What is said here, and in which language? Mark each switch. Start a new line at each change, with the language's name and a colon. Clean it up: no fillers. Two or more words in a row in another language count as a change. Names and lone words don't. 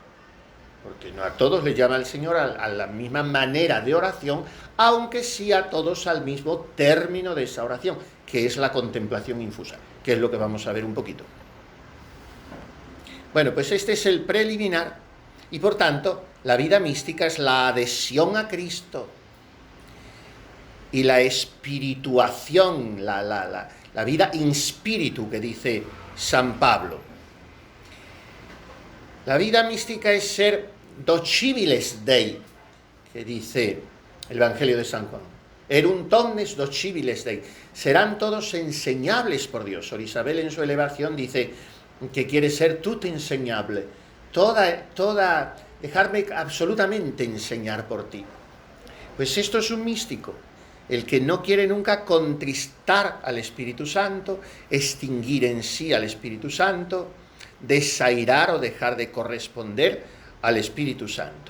Spanish: Porque no a todos les llama el Señor a la misma manera de oración, aunque sí a todos al mismo término de esa oración, que es la contemplación infusa, que es lo que vamos a ver un poquito. Bueno, pues este es el preliminar, y por tanto, la vida mística es la adhesión a Cristo y la espirituación, la vida
Latin: in spiritu,
Spanish: que dice San Pablo. La vida mística es ser
Latin: docibiles Dei,
Spanish: que dice el Evangelio de San Juan.
Latin: Erunt omnes docibiles Dei.
Spanish: Serán todos enseñables por Dios. Sor Isabel en su elevación dice que quiere ser tout enseñable. Dejarme absolutamente enseñar por ti. Pues esto es un místico, el que no quiere nunca contristar al Espíritu Santo, extinguir en sí al Espíritu Santo, desairar o dejar de corresponder al Espíritu Santo.